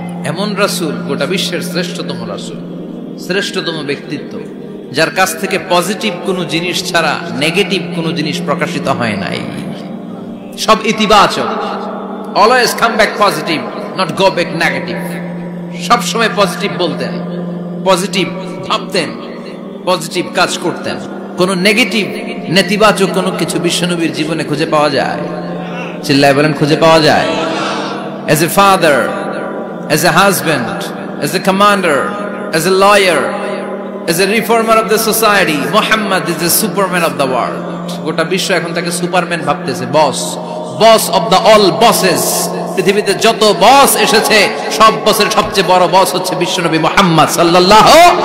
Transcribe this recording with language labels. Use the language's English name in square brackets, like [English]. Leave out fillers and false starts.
[Bangla] এমন রাসূল, গোটা বিশ্বের শ্রেষ্ঠতম রাসূল, শ্রেষ্ঠতম ব্যক্তিত্ব, যার কাছ থেকে পজিটিভ কোনো জিনিস ছাড়া নেগেটিভ কোনো জিনিস প্রকাশিত হয় নাই, সব ইতিবাচক। [English] Always come back positive, not go back negative. [Bangla] সব সময় পজিটিভ বলতেন, পজিটিভ ভাবতেন, পজিটিভ কাজ করতেন। কোন নেগেটিভ, নেতিবাচক কোনো কিছু বিশ্বনবীর জীবনে খুঁজে পাওয়া যায়? চিল্লায় বলেন খুঁজে পাওয়া যায়? [English] As a father, as a husband, as a commander, as a lawyer, as a reformer of the society, Muhammad is the superman of the world. [Bangla] গোটা বিশ্ব এখন তাকে সুপারম্যান ভাবতেছে, [English] Boss of the all bosses. [Bangla] পৃথিবীতে যত বস এসেছে, সব বসের সবচেয়ে বড় বস হচ্ছে বিশ্বনবী মুহাম্মদ সাল্লাল্লাহু